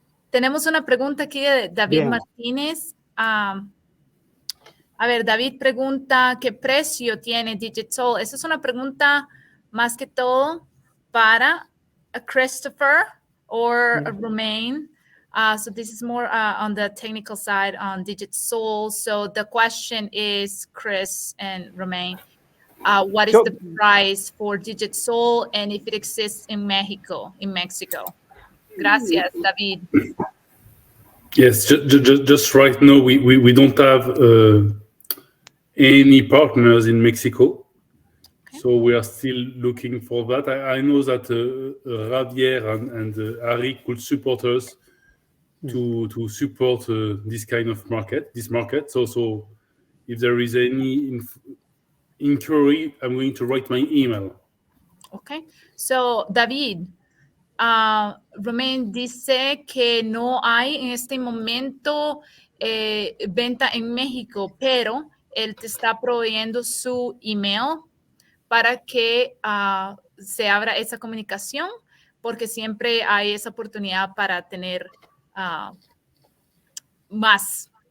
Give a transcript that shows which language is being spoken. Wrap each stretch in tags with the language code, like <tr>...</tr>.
<es>Tenemos una pregunta aquí de David Bien. Martínez. A ver, David pregunta, ¿qué precio tiene Digital? Esa es una pregunta más que todo para a Christopher or a Romain.</es> <en>So this is more on the technical side on Digital. So the question is, Chris and Romain, what is the price for Digital and if it exists in Mexico?</en> <es>Gracias, David.</es> <en>Yes, just right now we don't have any partners in Mexico, so we are still looking for that. I know that Javier and Ari could support us to support this kind of market. So if there is any inquiry, I'm going to write my email. Okay, so David.</en> <es>Romain dice que no hay en este momento venta en México, pero él te está proveyendo su email para que se abra esa comunicación, porque siempre hay esa oportunidad para tener más</es>